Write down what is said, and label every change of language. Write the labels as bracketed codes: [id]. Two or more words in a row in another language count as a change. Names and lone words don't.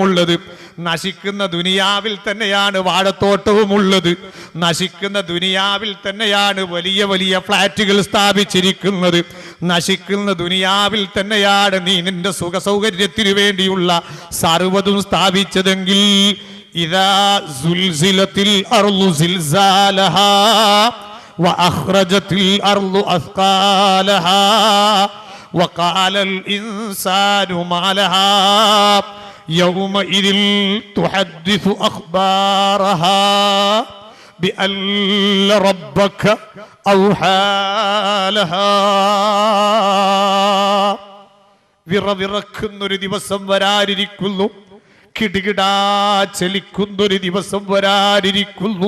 [ml] ഉള്ളത്, നശിക്കുന്ന ദുനിയാവിൽ തന്നെയാണ് വാഴത്തോട്ടവും ഉള്ളത്, നശിക്കുന്ന ദുനിയാവിൽ തന്നെയാണ് വലിയ വലിയ ഫ്ലാറ്റുകൾ സ്ഥാപിച്ചിരിക്കുന്നത്, നശിക്കുന്ന ദുനിയാവിൽ തന്നെയാണ് നീ നിന്റെ സുഖ സൗകര്യത്തിനു വേണ്ടിയുള്ള സർവ്വതും സ്ഥാപിച്ചതെങ്കിൽ [ar] إذا زلزلت الأرض زلزالها وأخرجت الأرض أثقالها وقال الإنسان ما لها يومئذ تحدث أخبارها بأن ربك أوحى لها. [ml] വിറവിറക്കുന്നൊരു ദിവസം വരാനിരിക്കുന്നു, കിടുകിടാ ചലിക്കുന്നൊരു ദിവസം വരാനിരിക്കുന്നു.